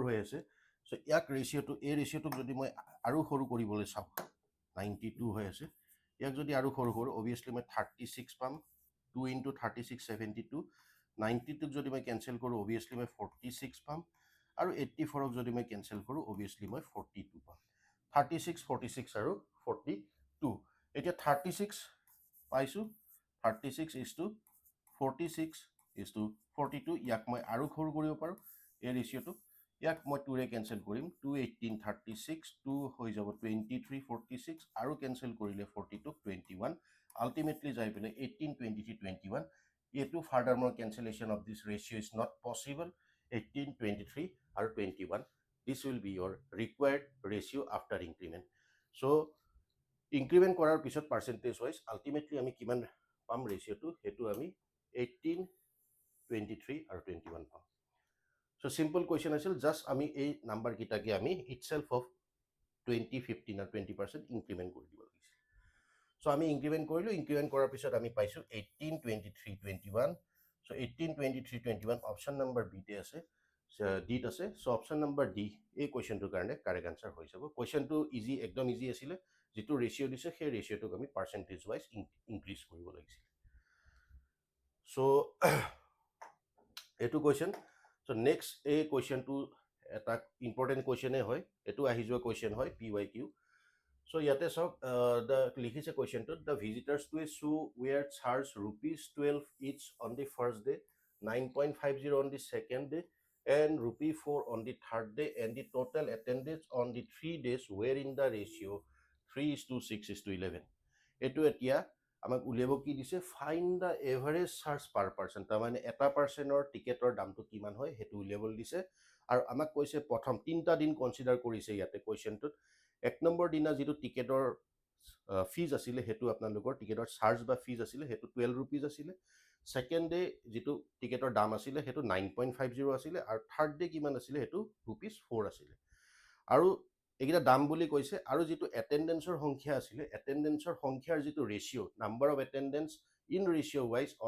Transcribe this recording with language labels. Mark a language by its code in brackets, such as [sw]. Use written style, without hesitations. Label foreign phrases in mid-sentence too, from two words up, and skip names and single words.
[as] হৈ আছে সো ইয়াক ৰেশিওটো এই ৰেশিওটোক যদি মই আৰু সৰু কৰিবলৈ চাও 92 হৈ আছে ইয়াক যদি আৰু সৰু সৰু অবভিয়াছলি মই 36 পাম 2 into 36 72 92 যদি মই কেনসেল কৰো অবভিয়াছলি মই 46 পাম আৰু 84ক যদি মই কেনসেল কৰো অবভিয়াছলি মই 42 পাম 36 46 আৰু 42 এতিয়া 36 পাইছো [en] 36 is to 46 is to 42 [as] ইয়াক মই আৰু সৰু কৰিব পাৰো এই ৰেশিওটো ইয়াক মই 2 ৰে কেনসেল কৰিম 2 18 36 2 হৈ যাব 23 46 আৰু কেনসেল কৰিলে 42 21 আলটিমেটলি যাই পেলে 18 23 21 এটো ফাৰ্দাৰ মোৰ [en] cancellation of this ratio is not possible [as] 18 23 আৰু 21 [en] this will be your required ratio after increment so increment [as] কৰাৰ পিছত [en] percentage wise ultimately [as] আমি কিমান পাম ৰেশিওটো হেতু আমি 18 23 আৰু 21 পাম [en] so simple question [as] আছিল just আমি এই নাম্বাৰ কিটাকে আমি [en] itself of [as] 20 15 আৰু 20% increment কৰি দিব লাগিছিল so আমি increment কৰিলো increment কৰাৰ পিছত আমি পাইছো 18 23 21 so 18 23 21 [en] option number B [as] তে আছে D ত আছে [en] so option number D [as] এই কোৱেশ্চনটোৰ কাৰণে [en] correct answer [as] হৈ যাব কোৱেশ্চনটো ইজি একদম ইজি আছিল যেটো ৰেশিও দিছে সেই ৰেশিওটোক আমি [en] percentage wise increase [as] কৰিব লাগিছিল so এটো কোৱেশ্চন [en] so next [as] এই কোৱেশ্চনটো এটা [en] important question [as] হয় এটো আহি যোৱা কোৱেশ্চন হয় PYQ so ইয়াতে চাওক the লিখিছে কোৱেশ্চনটো the [en] visitors to a zoo were charged ₹12 each on the first day 9.50 on the second day and ₹4 on the third day and the total attendance on the 3 days were in the ratio 3:6:11 [as] এটো এতিয়া আমাক উলিয়াব কি দিছে [en] find the average charge per person [as] তাৰ মানে এটা পাৰ্সনৰ টিকেটৰ দামটো কিমান হয় হেতু উলিয়াবলৈ দিছে আৰু আমাক কৈছে প্ৰথম তিনটা দিন কনসিডাৰ কৰিছে ইয়াতে কোৱেশ্চনটোত 1 নম্বৰ দিনা যিটো টিকেটৰ ফিজ আছিলে সেইটো আপোনালোকৰ টিকেটৰ চাৰ্জ বা ফিজ আছিলে সেইটো 12 ৰুপিজ আছিলে [en] second day [as] যিটো টিকেটৰ দাম আছিলে সেইটো 9.50 আছিলে আৰু [en] third day [as] কিমান আছিলে সেইটো ৰুপিজ 4 আছিলে আৰু এইকেইটা দাম বুলি কৈছে আৰু যিটো এটেণ্ডেঞ্চৰ সংখ্যা আছিলে এটেণ্ডেঞ্চৰ সংখ্যাৰ যিটো ৰেচিঅ' [en] number of attendance in ratio wise on